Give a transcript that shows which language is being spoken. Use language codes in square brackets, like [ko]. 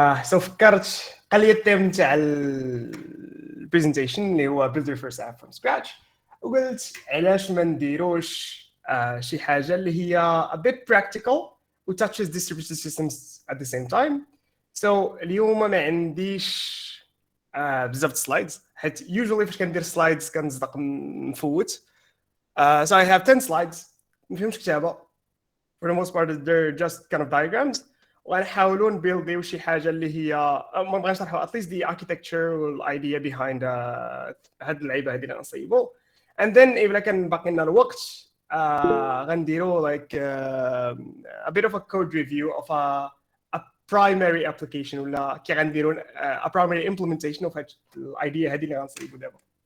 [ar] So فكرت قال لي التيم نتاع البرزنتيشن اللي هو [en] build your first app from scratch، [ar] وقلت علاش ما نديروش شي حاجة اللي هي [en] a bit practical [ar] و [en] touches distributed systems at the same time. [ar] So اليوم ما عنديش بزاف سلايدز، حيت usually فاش كندير سلايدز كنصدق نفوت. [en] So I have 10 slides، [ar] ما فيهمش كتابة. [en] For the most part they're just kind of diagrams. [ar] وغنحاولوا نبيلديو شي حاجة اللي هي ما بغيتش نشرحوا [en] at least the architecture [ar] والايديا behind هاد اللعيبة هادي اللي غنصيبوا. [en] And then [ar] إلا كان باقي لنا الوقت غنديروا [en] like a bit of a code review of a primary application [ar] ولا كي غنديروا [en] a primary implementation of [ar] هاد الايديا هادي اللي غنصيبوا دابا.